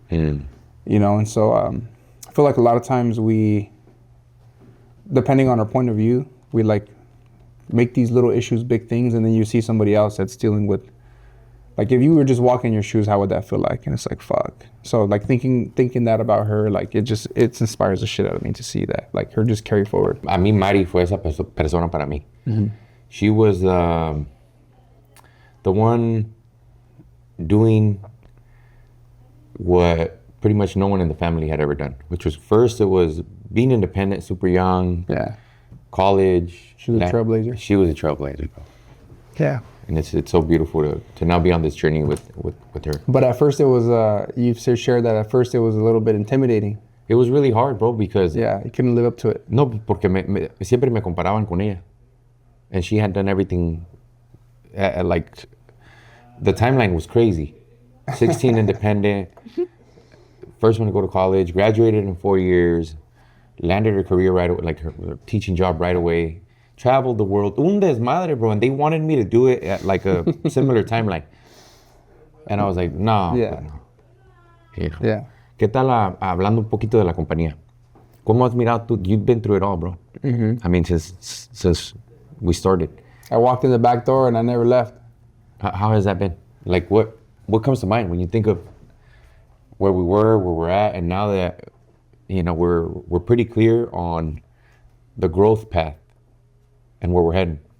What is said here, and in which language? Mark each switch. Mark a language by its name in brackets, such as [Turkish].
[English] And so I feel like a lot of times we, depending on our point of view, we like make these little issues big things, and then you see somebody else that's dealing with, like, if you were just walking in your shoes, how would that feel like? And it's like, fuck. So like thinking that about her, like it inspires the shit out of me to see that, like her just carry forward. [Spanish] A mí Mari fue esa persona para mí. [English] She was the one doing what pretty much no one in the family had ever done, which was, first it was being independent, super young. Yeah. College. She was a trailblazer. She was a trailblazer, bro. Yeah. And it's so beautiful to now be on this journey with her. But at first it was, you've shared that at first it was a little bit intimidating. It was really hard, bro, because... Yeah, you couldn't live up to it. [Spanish] No, porque siempre me comparaban con ella. [English] And she had done everything, like, the timeline was crazy. 16 independent, first one to go to college, graduated in 4 years, landed her career right away, like her teaching job right away. Traveled the world, [Spanish] un desmadre, [English] bro, and they wanted me to do it at like a similar timeline. And I was like, no. Yeah. No. You know. Yeah. [Spanish] ¿Qué tal hablando un poquito de la compañía? ¿Cómo has mirado tú? [English] You've been through it all, bro. I mean, since we started. I walked in the back door and I never left. How has that been? Like, what comes to mind when you think of where we were, where we're at, and now that, you know, we're pretty clear on the growth path and where we're heading?